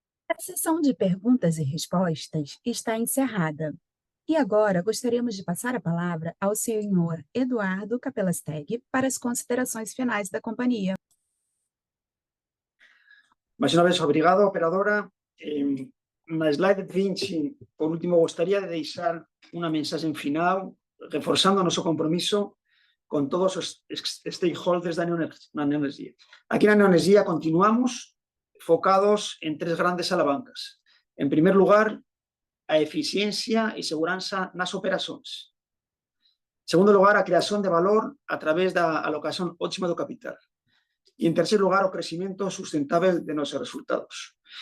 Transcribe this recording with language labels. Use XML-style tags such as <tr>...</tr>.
<pt>A sessão de perguntas e respostas está encerrada. E agora gostaríamos de passar a palavra ao senhor Eduardo Capelastegui para as considerações finais da companhia.</pt> <gl>Mais unha vez, obrigado, operadora. Na slide 20, por último, gostaría de deixar unha mensaxe final reforzando o noso compromiso con todos os stakeholders da Neoenergia. Aquí na Neoenergia continuamos focados en 3 grandes alavancas. En primer lugar, a eficiencia e seguranza nas operacións. En segundo lugar, a creación de valor a través da alocación óptima do capital. E, en tercer lugar, o crecimiento sustentable de nosos resultados.</gl>